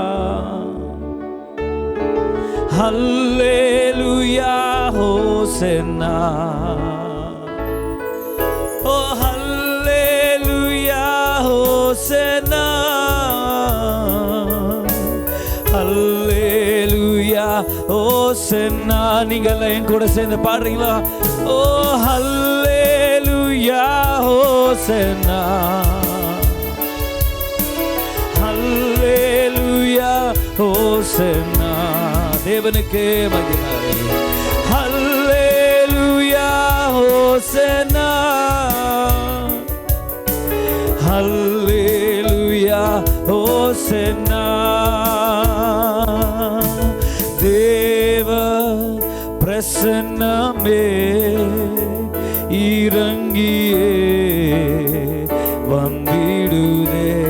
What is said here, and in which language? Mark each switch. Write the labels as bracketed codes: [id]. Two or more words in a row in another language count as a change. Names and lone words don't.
[en] Hallelujah, Hosanna. Oh, hallelujah, Hosanna. Hallelujah, Hosanna. [ta] நீங்கள் என் கூட சேர்ந்து பாடுறீங்களா? [en] Oh, hallelujah, Hosanna. Hallelujah, Hosanna. [ta] தேவனுக்கே மகிமை. [en] Hallelujah, Hosanna. Hallelujah, Hosanna. [ta] தேவ பிரசன்னமே இறங்கியே வந்திடுதே.